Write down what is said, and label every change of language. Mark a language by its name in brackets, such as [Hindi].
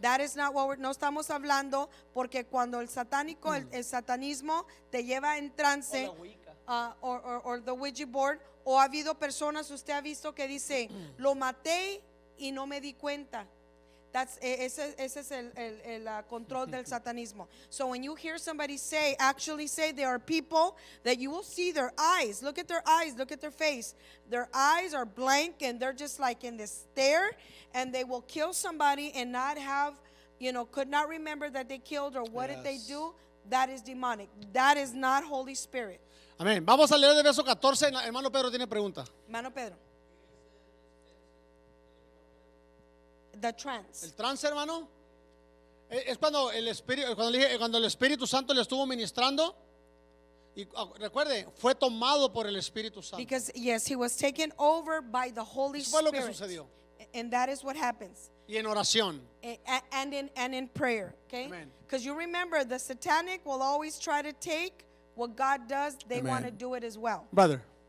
[English] That is not what [Spanish] no estamos hablando, porque cuando el satánico, el satanismo te lleva en trance, [English] or the Ouija board, [Spanish] o ha habido personas, usted ha visto que dice, lo maté y no me di cuenta. Ese es el control del satanismo. [English] So when you hear somebody actually say, there are people that you will see their eyes. Look at their eyes, look at their face. Their eyes are blank and they're just like in this stare, and they will kill somebody and not have, could not remember that they killed or what did they do. That is demonic. That is not Holy Spirit. [Spanish] Amén. Vamos a leer el verso 14. Hermano Pedro tiene pregunta. Hermano Pedro. [English] The trance. [Spanish] El trance, hermano, es cuando el cuando el Espíritu Santo le estuvo ministrando, y recuerde, fue tomado por el Espíritu Santo. [English] Because yes, he was taken over by the Holy [Spanish] Eso fue lo que [English] Spirit. [Spanish] sucedió. [English] And that is what happens. [Spanish] Y en oración. [English] And in prayer, okay? Amen. Because you remember, the satanic will always try to take what God does. They Amen. want to do it as well. Brother.